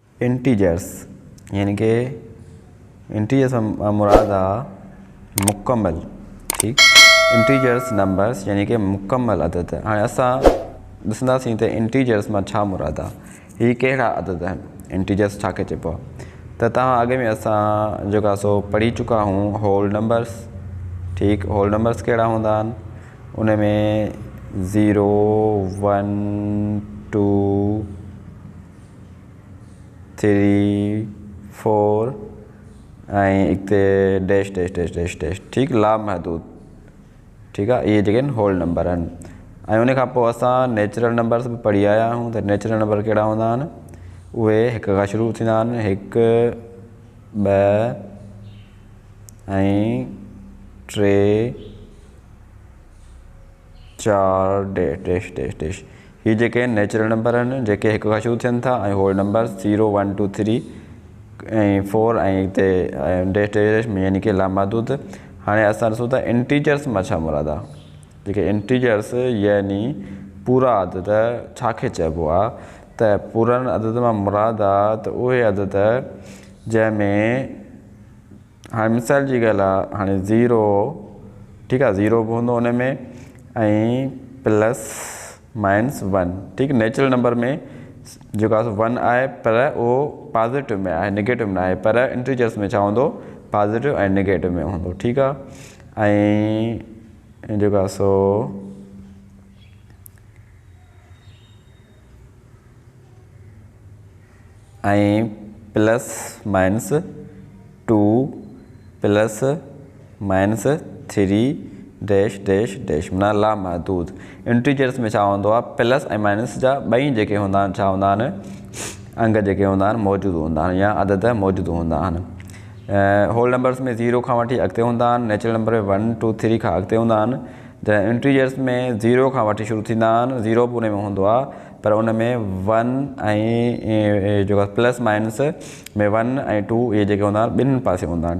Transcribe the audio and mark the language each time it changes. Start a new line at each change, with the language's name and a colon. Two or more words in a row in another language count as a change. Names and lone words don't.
Sindhi: इंटीजर्स यानी कि इंटीजर्स मुराद आहे मुकम्मल। ठीक,
English: integers numbers
Sindhi: यानी कि मुकम्मल अदद। हाँ असां ॾिसंदासीं त इंटीजर्स मां छा मुराद आहे, हीअ कहिड़ा अदद आहिनि, इंटीजर्स छा खे चइबो आहे। त तव्हां अॻे में असां जेको आहे सो पढ़ी चुका आहियूं
English: whole numbers.
Sindhi: ठीक,
English: whole numbers
Sindhi: कहिड़ा हूंदा आहिनि, उन में 0 1 2 3 4 ऐं हिते
English: dash dash dash dash dash.
Sindhi: ठीक, लामहदूद। ठीक आहे, इहे जेके आहिनि
English: whole number
Sindhi: आहिनि। ऐं उन खां पोइ असां
English: natural numbers
Sindhi: बि पढ़ी आया आहियूं। त
English: natural number
Sindhi: कहिड़ा हूंदा आहिनि, उहे 1 खां शुरू थींदा आहिनि, 1 2 ऐं 3 4
English: dash dash dash dash.
Sindhi: हीअ जेके आहिनि
English: natural number
Sindhi: आहिनि जेके 1 खां शुरू थियनि था। ऐं
English: whole numbers
Sindhi: 0 1 2 3 ऐं 4 ऐं हिते
English: dash dash dash
Sindhi: में यानी कि लामहदूद। हाणे असां ॾिसूं था इंटीजर्स मां छा मुराद आहे। जेके इंटीजर्स यानी पूरा अदद छा खे चइबो आहे, त पूरनि अदद मां मुराद आहे त उहे अदद जंहिंमें हाणे मिसाल जी ॻाल्हि आहे, हाणे 0 ठीकु आहे 0 बि हूंदो हुन में ऐं
English: plus minus
Sindhi: 1। ठीक,
English: natural number
Sindhi: में जेको आहे 1 आहे पर उहो पॉज़िटिव में आहे, नेगेटिव में आहे। पर इंटीजर्स में छा हूंदो, पॉज़िटिव ऐं नेगेटिव में हूंदो। ठीकु आहे, ऐं जेको आहे सो ऐं
English: plus minus 2 plus minus 3 dash dash dash
Sindhi: माना लामहदूद। इंटीजर्स में छा हूंदो आहे, प्लस ऐं माइनस जा ॿई जेके हूंदा आहिनि छा हूंदा आहिनि, अंग जेके हूंदा आहिनि मौजूदु हूंदा आहिनि या अदद मौजूदु हूंदा आहिनि।
English: whole numbers
Sindhi: में 0 खां वठी अॻिते हूंदा आहिनि,
English: natural number
Sindhi: में 1 2 3 खां अॻिते हूंदा आहिनि। जंहिं इंटीजर्स में 0 खां वठी शुरू थींदा आहिनि, 0 बि उन में हूंदो आहे पर उन में 1 ऐं जेको आहे
English: plus minus
Sindhi: में 1 ऐं 2 इहे जेके हूंदा आहिनि ॿिन्हिनि पासे हूंदा आहिनि।